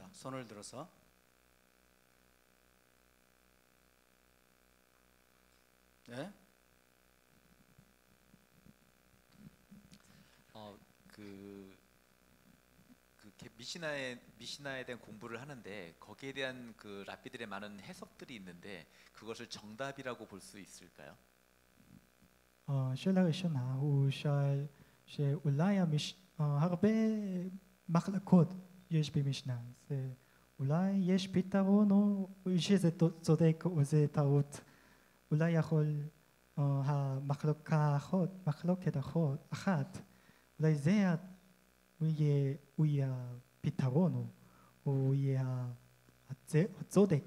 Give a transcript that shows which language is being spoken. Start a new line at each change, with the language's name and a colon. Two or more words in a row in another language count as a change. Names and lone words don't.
Korean: 손을 들어서. 네. 그 미시나에 대한 공부를 하는데 거기에 대한 그 랍비들의 많은 해석들이 있는데 그것을 정답이라고 볼 수 있을까요?
Hebrew: שאלה ראשונה הוא שאל שאולי הרבה מחלקות יש במשנה, זה אולי יש פתרון או שזה צודק או זה טעות, אולי יכול מחלוקת אחת, אולי זה הוא יהיה הפתרון או הוא יהיה הצודק.